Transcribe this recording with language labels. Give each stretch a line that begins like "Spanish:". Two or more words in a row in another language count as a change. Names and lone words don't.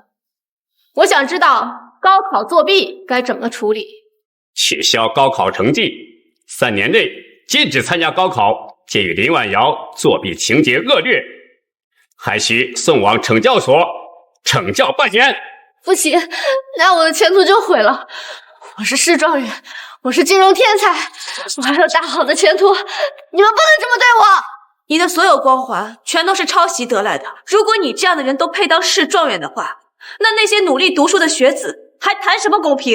Chinese: 我想知道高考作弊該怎麼處理。取消高考成績，3年內禁止參加高考，鑑於林婉瑤作弊情節惡劣，還需送往懲教所懲教半年。不行，那我的前途就毀了。我是市狀元，我是金融天才，我還有大好的前途，你們不能這麼對我。你的所有光環全都是抄襲得來的，如果你這樣的人都配當市狀元的話，那些努力讀書的學子還談什麼公平？